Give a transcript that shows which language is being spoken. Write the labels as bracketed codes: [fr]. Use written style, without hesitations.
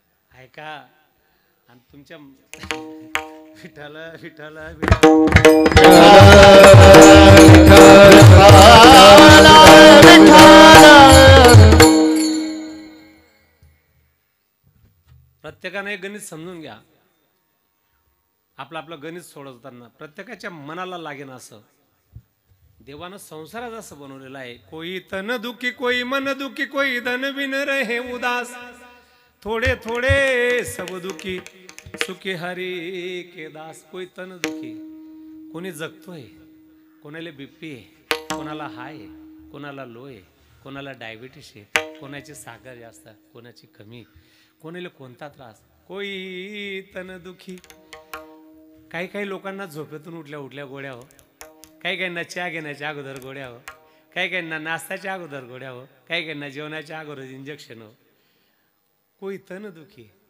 [mr] ऐका, आणि तुमच्या विठ्ठल विठ्ठल प्रत्येकाने एक गणित समजून घ्या. आपलं आपलं गणित सोडवताना प्रत्येकाच्या मनाला लागेन असं देवानं संसारात असं बनवलेलं आहे. [hi] कोई तन दुखी, कोई मन दुखी, कोई धन बिन रहे उदास, थोडे थोडे सब दुखी, सुखी हरी के दास. कोई तन दुखी, [mr] कोणी जगतोय, कोणाला बीपी आहे, कोणाला हाय आहे, कोणाला लो आहे, कोणाला डायबिटीस आहे, कोणाची साखर जास्त, कोणाची कमी, कोणाला कोणता त्रास. [hi] कोई तन दुखी. [mr] काही काही लोकांना झोपेतून उठल्या उठल्या गोळ्या हो, काही काहींना चहा घेण्याच्या अगोदर गोळ्या हो, काही काहींना नाश्त्याच्या अगोदर गोळ्या हो, काही काहींना जेवणाच्या अगोदर इंजेक्शन हो. कोई तन दुखी.